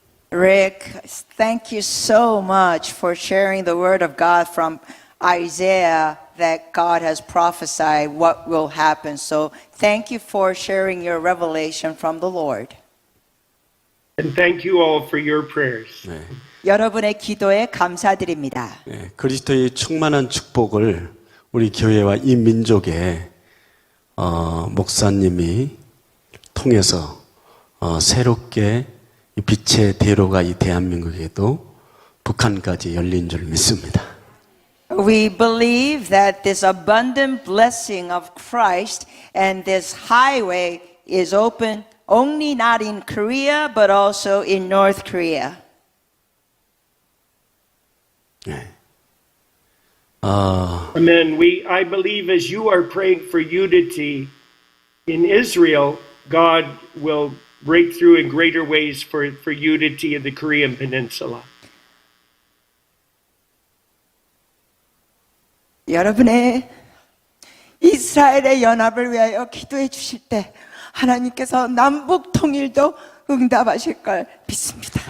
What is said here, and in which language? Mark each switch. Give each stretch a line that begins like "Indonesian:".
English: Rick, thank you so much for sharing the word of God from Isaiah that God has prophesied what will happen. So thank you for sharing your revelation from the Lord. And thank you all for your prayers.
Korean: 네. 여러분의 기도에 감사드립니다. 네, 그리스도의 충만한 축복을 우리 교회와 이 민족에 목사님이 통해서 새롭게 이 빛의 대로가 이 대한민국에도 북한까지 열린 줄 믿습니다.
English: We believe that this abundant blessing of Christ and this highway is open only not in Korea but also in North Korea.
Korean: 네.
English: Amen. I believe as you are praying for unity in Israel, God will break through in greater ways for unity in the Korean Peninsula.
Korean: 여러분의 이스라엘의 연합을 위하여 기도해 주실 때 하나님께서 남북 통일도 응답하실 걸 믿습니다.